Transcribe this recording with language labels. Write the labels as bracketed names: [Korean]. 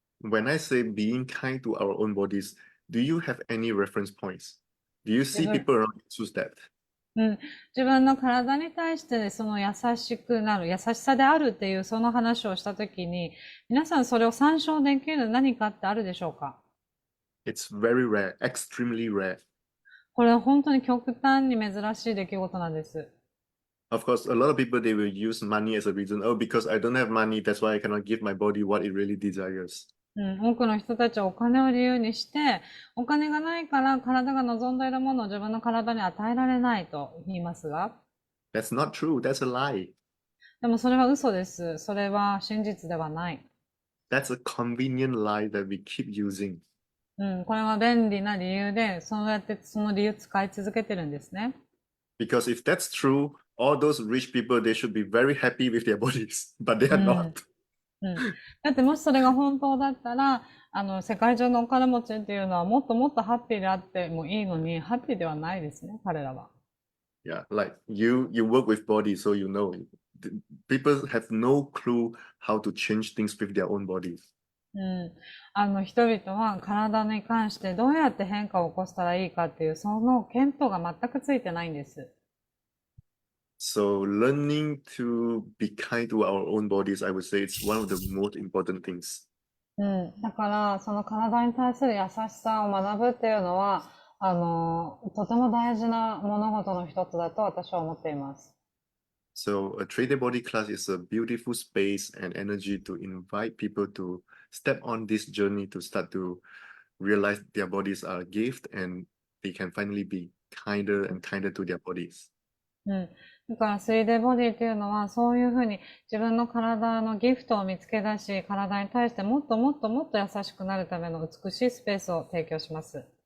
[English] When I say being kind to our own bodies, do you have any reference points? Do you see people around you choose that? [Japanese] うん。自分の体に対してその優しくなる、優しさであるっていうその話をしたときに、皆さんそれを参照できる何かってあるでしょうか？ [English] It's very rare, extremely rare. [Japanese] これは本当に極端に珍しい出来事なんです。 [English] Of course, a lot of people, they will use money as a reason. Oh, because I don't have money, that's why I cannot give my body what it really desires. [Japanese] うん、多くの人たちはお金を理由にして、お金がないから体が望んでいるものを自分の体に与えられないと言いますが、 [English] That's not true. That's a lie. [Japanese] でもそれは嘘です。それは真実ではない。 [English] That's a convenient lie that we keep using. [Japanese] うん、これは便利な理由で、そうやってその理由使い続けてるんですね。 [English] Because if that's true, all those rich people, they should be very happy with their bodies, but they are not. [Japanese] うん。だってもしそれが本当だったら、世界中のお金持ちっていうのはもっともっとハッピーであってもいいのに、ハッピーではないですね、彼らは。 [English] Yeah, like you work with body, so you know. People have no clue how to change things with their own bodies. [Japanese] うん。人々は体に関してどうやって変化を起こしたらいいかっていう、その見当が全くついてないんです。 [English] So learning to be kind to our own bodies, I would say it's one of the most important things. [Japanese] うん。だから、その体に対する優しさを学ぶっていうのは、とても大事な物事の一つだと私は思っています。 [English] So a 3-day body class is a beautiful space and energy to invite people to step on this journey to start to realize their bodies are a gift and they can finally be kinder and kinder to their bodies. [Japanese] うん。だから、3D ボディっていうのは、そういうふうに自分の体のギフトを見つけ出し、体に対してもっともっともっと優しくなるための美しいスペースを提供します。